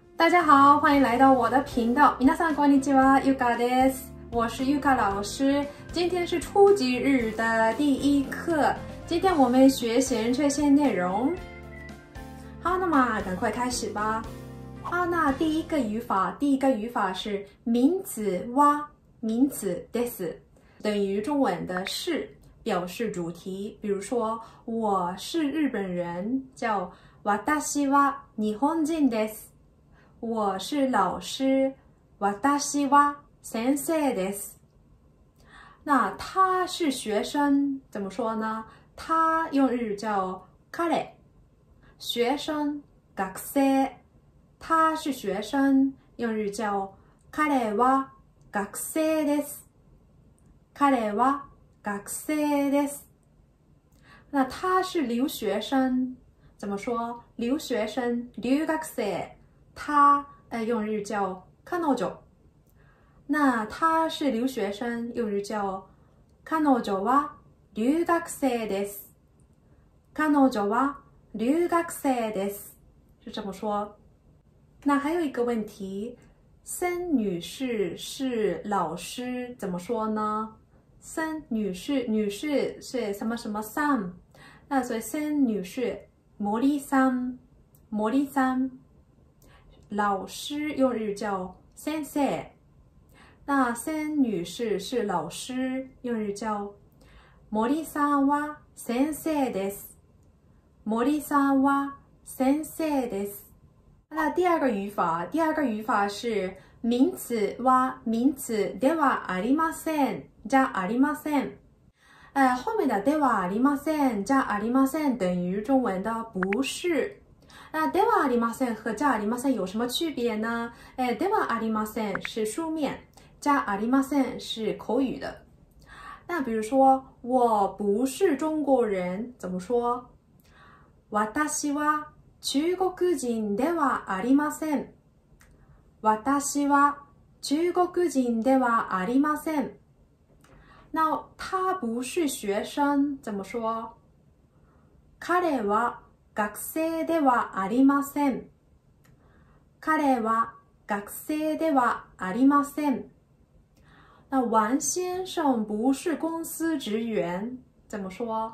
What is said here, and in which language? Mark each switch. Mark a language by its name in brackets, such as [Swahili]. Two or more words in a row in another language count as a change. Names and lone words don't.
[Chinese] 大家好，欢迎来到我的频道。 [Japanese] 皆さんこんにちは、ゆかです。 [Chinese] 我是ゆか老师。今天是初级日的第一课，今天我们学习这些内容。好，那么赶快开始吧。好，那第一个语法是 [Japanese] 名词は、名詞です， [Chinese] 等于中文的是，表示主题。比如说，我是日本人，叫 [Japanese] 私は日本人です。 [Chinese] 我是老师， [Japanese] 私は先生です。 [Chinese] 那他是学生，怎么说呢？他用日语叫彼，学生学生。他是学生，用日语叫 [Japanese] 彼は学生です。彼は学生です。 [Chinese] 那他是留学生，怎么说？留学生留学生。他用日语叫彼女。那他是留学生，用日语叫 [Japanese] 彼女は留学生です。彼女は留学生です， [Chinese] 是这么说。那还有一个问题，森女士是老师，怎么说呢？森女士，女士是什么什么さん，那所以森女士森さん，森さん。老师用日语叫先生，那森女士是老师，用日语叫 [Japanese] 森さんは先生です。森さんは先生です。 [Chinese] 那第二个语法是 [Japanese] 名詞は名詞ではありません、じゃありません。 [Chinese] 后面的 [Japanese] ではありません、じゃありません [Chinese] 等于中文的不是。那 [Japanese] ではありません [Chinese] 和 [Japanese] じゃありません [Chinese] 有什么区别呢？ [Japanese] ではありません [Chinese] 是书面， [Japanese] じゃありません [Chinese] 是口语的。那比如说，我不是中国人，怎么说？ [Japanese] 私は中国人ではありません。私は中国人ではありません。 [Chinese] 那他不是学生，怎么说？ [Japanese] 彼は学生ではありません。彼は学生ではありません。 [Chinese] 那王先生不是公司职员，怎么说？